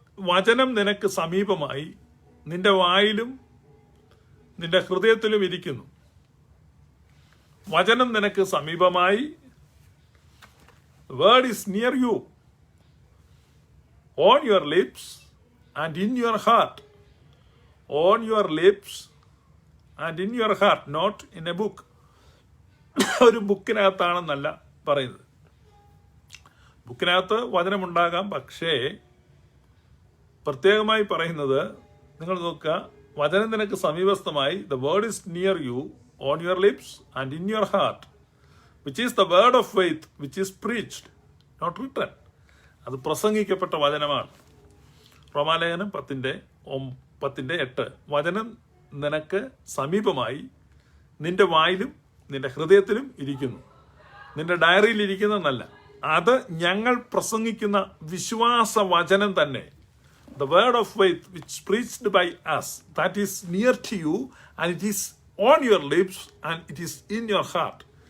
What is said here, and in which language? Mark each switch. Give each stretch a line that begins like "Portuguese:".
Malayalam: വചനം നിനക്ക് സമീപമായി, നിന്റെ വായിലും നിന്റെ ഹൃദയത്തിലും ഇരിക്കുന്നു. വചനം നിനക്ക് സമീപമായി,
English: the word is near you, on your lips and in your heart. On your lips and in your heart, not in a book.
Malayalam: ഒരു ബുക്കിനകത്താണെന്നല്ല പറയുന്നത്. ബുക്കിനകത്ത് വചനമുണ്ടാകാം, പക്ഷേ പ്രത്യേകമായി പറയുന്നത് നിങ്ങൾ നോക്കുക, വചനം നിനക്ക് സമീപസ്ഥമായി,
English: the word is near you, on your lips and in your heart, which is the word of faith which is preached, not written.
Malayalam: അത് പ്രസംഗിക്കപ്പെട്ട വചനമാണ്. റോമാലേഖനം 10:8. വചനം നിനക്ക് സമീപമായി, നിന്റെ വായിലും നിന്റെ ഹൃദയത്തിലും ഇരിക്കുന്നു. നിന്റെ ഡയറിയിൽ ഇരിക്കുന്നതെന്നല്ല, അത് ഞങ്ങൾ പ്രസംഗിക്കുന്ന വിശ്വാസ വചനം തന്നെ.
English: The word of faith which is preached by us, that is near to you and it is on your lips and it is in your heart.